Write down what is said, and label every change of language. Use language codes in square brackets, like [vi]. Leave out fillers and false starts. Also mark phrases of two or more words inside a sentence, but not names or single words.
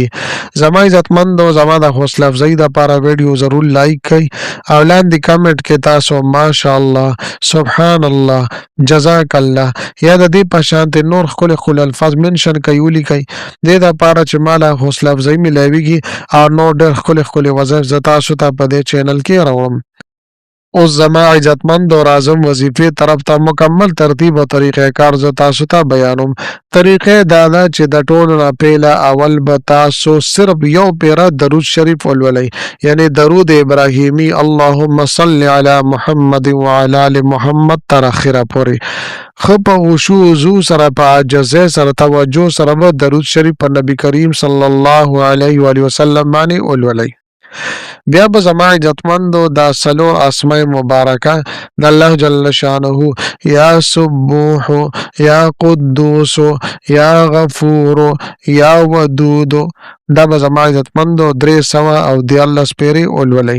[ps] زما عزتمندو زما د حوصله افزایي دپاره ویډیو ضرور لایک کړئ او لاندې کمنټ کې تاسو [ar] ماشاءالله، سبحان الله، جزاک الله [ps] یا د دې په شانتې نور ښکلي ښکلي الفاظ منشن کوي ولیکئ، دې دپاره چې ما له حوصله افزایي میلاویږي او نور ډېر ښکلي ښکلي وظایف زه تاسو ته په دې چینل کې راوړم. اوس زما عزتمندو راځم وظیفې طرف ته. مکمل ترتیب او طریقې کار زه تاسو ته بیانوم. طریقې دا ده چې د ټولو نه پیله اول به تاسو صرف یو پیره درود شریف ولولئ، یعنی درود ابراهیمی [ar] اللهم صل علی محمد وعلی آل محمد [ps] تر اخره پورې ښه په خشوع و وضو سره په عاجزۍ سره توجه سره به درود شریف په نبی کریم [ar] صلی الله علیه و آله وسلم [ps] باندې ولولئ. بیا به زما عزتمندو دا څلور اسماء مبارکه د الله جل شانه [ar] یا سبوح، یا قدوس، یا غفور، یا ودود، [ps] دا به زما عزتمندو 314 پیرې ولولئ.